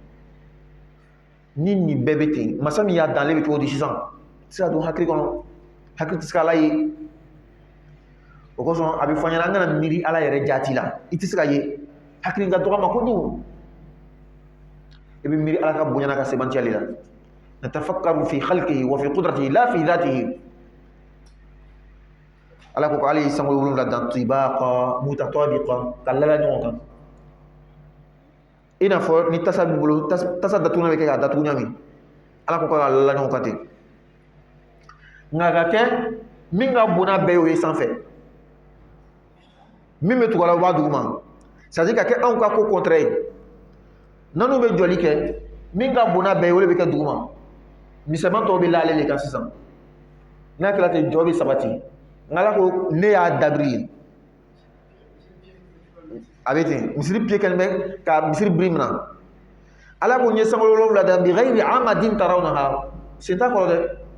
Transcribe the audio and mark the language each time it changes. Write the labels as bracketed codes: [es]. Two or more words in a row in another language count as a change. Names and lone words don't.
[bm] ni nin bɛɛ bɛ ten masa min y'a dan ale bɛ cogo di sisan se ka don hakili kɔnɔ hakili tɛ se ka ala ye o kosɔn a bɛ fɔ ɲɛna an kana miiri ala yɛrɛ jaati la i tɛ se ka ye hakili ka dɔgɔ ma kojugu i bɛ miiri ala ka bonya n'a ka sebantiya de la [ar] نتفكر في خلقه و في قدرته لا في ذاته [bm] ala ko ale ye sankolo 7 dan [ar] طباقا متطابقة [bm] ka lala ɲɔgɔn kan i n'a fɔ ni tasa b'i bolo tasa datugunan bɛ kɛ k'a datugu ɲami ala ko k'a lala ɲɔgɔn kan ten nka ka kɛ min ka bon n'a bɛɛ y'o ye sanfɛ min bɛ tugu a la o b'a duguma [fr] c'est à dire [bm] ka kɛ anw ka ko contraire ye n'anw bɛ jɔli kɛ min ka bon n'a bɛɛ ye o de bɛ kɛ duguma misɛnman tɔw bɛ la ale de kan sisan n'a kɛra ten jɔ bɛ sabati nka ala ko ne y'a dabiri a bɛ ten misiri pied kɛlen bɛ ka misiri biri minna ala ko n ye sankolo 7 dan [ar] بغير عمد ترونها [bm] sen t'a kɔrɔ dɛ